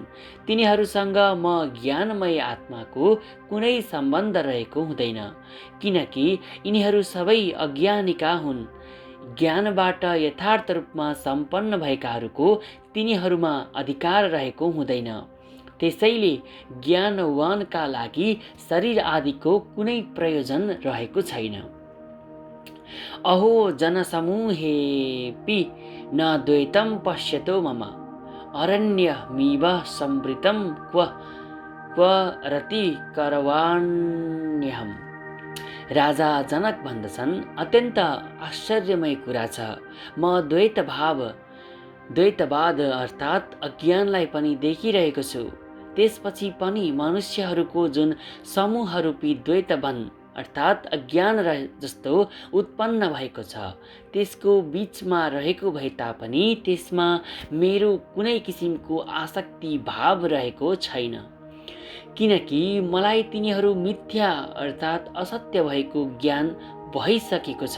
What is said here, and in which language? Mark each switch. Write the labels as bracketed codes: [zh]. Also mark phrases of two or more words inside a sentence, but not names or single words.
[ne] तिनीहरूसँग म ज्ञानमय आत्माको कुनै सम्बन्ध रहेको हुँदैन, किनकि यिनीहरू सबै अज्ञानीका हुन्। ज्ञानबाट यथार्थ रूपमा सम्पन्न भएकाहरूको तिनीहरूमा अधिकार रहेको हुँदैन। त्यसैले ज्ञानवानका लागि शरीर आदिको कुनै प्रयोजन रहेको छैन। [sa] अहो जनसमूहेऽपि न द्वैतं पश्यतो मम अरण्यमिव संवृतं क्व रति करवाण्यहम्। [ne] राजा जनक भन्दछन्, अत्यन्त आश्चर्यमय कुरा छ। म द्वैतवाद अर्थात् अज्ञानलाई पनि देखिरहेको छु। त्यसपछि पनि मनुष्यहरूको जुन समूहरूपी द्वैतवन अर्थात् अज्ञान जस्तो उत्पन्न भएको छ, त्यसको बीचमा रहेको भए तापनि त्यसमा मेरो कुनै किसिमको आसक्ति भाव रहेको छैन, किनकि मलाई तिनीहरू मिथ्या अर्थात् असत्य भएको ज्ञान भइसकेको छ।